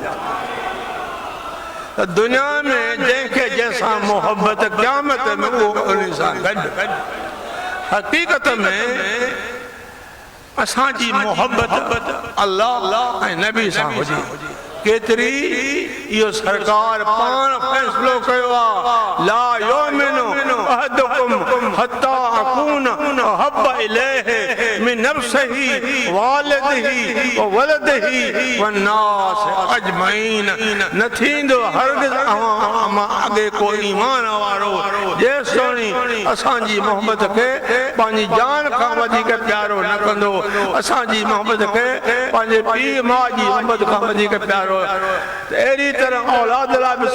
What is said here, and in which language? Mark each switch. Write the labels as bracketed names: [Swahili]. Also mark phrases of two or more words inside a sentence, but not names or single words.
[Sindhi] दुनिया में जंहिंखे जंहिंसां मोहब्बत क़यामत में उहो उन सां गॾु हकीकत में असांजी मोहब्बत अल्लाह ऐं नबी सां हुजे केतिरी इहो सरकार पाण फ़ैसिलो कयो आहे [Arabic] لا يؤمن أحدكم حتى أكون أحب إليه من نفسه ووالده وولده والناس أجمعين [Sindhi] न थींदो हरगिज़ अव्हां अॻे को ईमान वारो जेसिताईं असांजी मोहब्बत खे पंहिंजी जान खां वधीक प्यारो न कंदो असांजी मोहब्बत खे पंहिंजे पीउ माउ जी मोहब्बत खां वधीक प्यारो अहिड़ी तरह औलाद लाइ बि